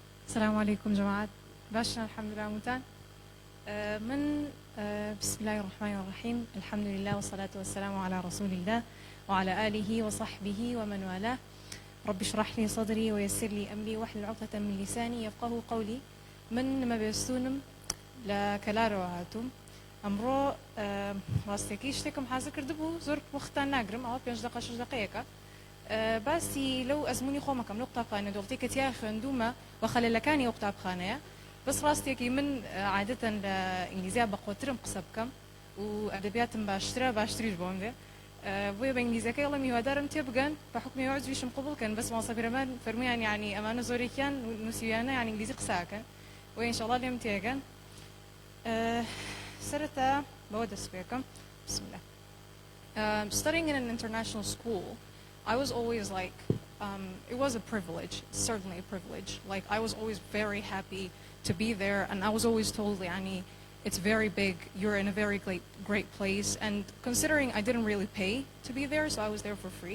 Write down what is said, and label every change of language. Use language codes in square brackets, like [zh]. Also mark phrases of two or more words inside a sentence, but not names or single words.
[ar] السلام عليكم جماعة باشا الحمد لله متان بسم الله الرحمن الرحيم الحمد لله والصلاة والسلام على رسول الله وعلى آله وصحبه ومن والاه رب اشرح لي صدري ويسر لي أمري واحلل عقدة من لساني يفقه قولي [ckb] من ما بێستونم لكلارەوە ئەمڕۆ ڕاستێکی شتێکم حاضر کردبوو زۆر وەختان ناگرم ئەوە 5 دقە 6 دقەیەکە باسی لەو ئەزمونی خۆمەکەم لەو قوتابخانە دۆڵتەی کە تیا خوێندومە وە خەلەلەکانی ئەو قوتابخانەیە بەس ڕاستێکی من عادەتەن لە ئینگلیزیا بەقۆترم قسە بکەم و ئەدەبیاتم باشتریش بۆم دێ بۆیە بە ئینگلیزیەکەی ئەڵێم هیوادارم تێبگەن بە حکمی عوزویشم قبولکەن بەس ماسەبرەمان فەرمویان یعنی ئەمانە زۆرێکیان نووسیویانە یعنی ئینگلیزی قساکەن و ئینشەڵڵا لێم تێگەن سەرەتا بەوە دەست پێکەم [ar] بسم الله. [en] Studying in an international school, I was always like, it was a privilege, certainly a privilege. Like, I was always very happy to be there, and I was always told, Yani, it's very big, you're in a very great place. And considering I didn't really pay to be there, so I was there for free.